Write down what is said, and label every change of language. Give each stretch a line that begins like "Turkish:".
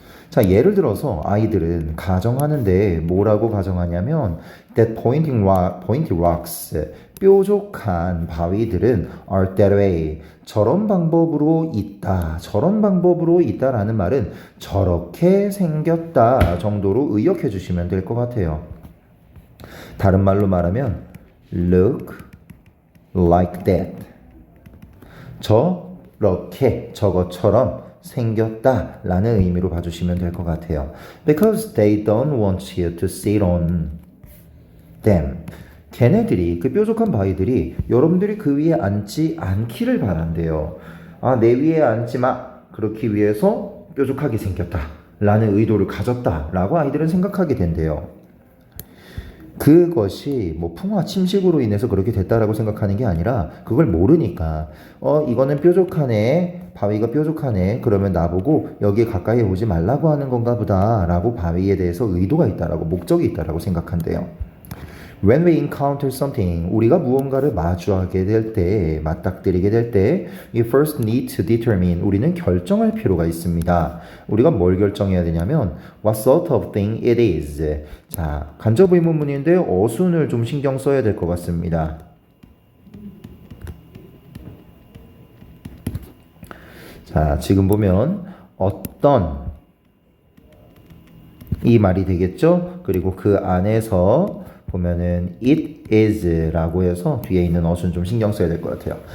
Korean: 자, 예를 들어서 아이들은 가정하는데 뭐라고 가정하냐면
English: that pointy rocks,
Korean: 뾰족한 바위들은
English: are that way,
Korean: 저런 방법으로 있다, 저런 방법으로 있다라는 말은 저렇게 생겼다 정도로 의역해 주시면 될 것 같아요. 다른 말로 말하면
English: look like that,
Korean: 저렇게, 저것처럼 생겼다 라는 의미로 봐주시면 될 것 같아요.
English: Because they don't want you to sit on them.
Korean: 걔네들이, 그 뾰족한 바위들이 여러분들이 그 위에 앉지 않기를 바란대요. 아, 내 위에 앉지 마. 그렇기 위해서 뾰족하게 생겼다 라는 의도를 가졌다 라고 아이들은 생각하게 된대요. 그것이 뭐 풍화 침식으로 인해서 그렇게 됐다라고 생각하는 게 아니라 그걸 모르니까 이거는 뾰족하네, 바위가 뾰족하네, 그러면 나보고 여기에 가까이 오지 말라고 하는 건가 보다 라고 바위에 대해서 의도가 있다라고, 목적이 있다라고 생각한대요.
English: When we encounter something,
Korean: 우리가 무언가를 마주하게 될 때, 맞닥뜨리게 될 때,
English: we first need to determine,
Korean: 우리는 결정할 필요가 있습니다. 우리가 뭘 결정해야 되냐면
English: what sort of thing it is.
Korean: 자, 간접 의문문인데 어순을 좀 신경 써야 될 것 같습니다. 자, 지금 보면 어떤 이 말이 되겠죠? 그리고 그 안에서 보면은
English: it is
Korean: 라고 해서 뒤에 있는 어순 좀 신경 써야 될 것 같아요.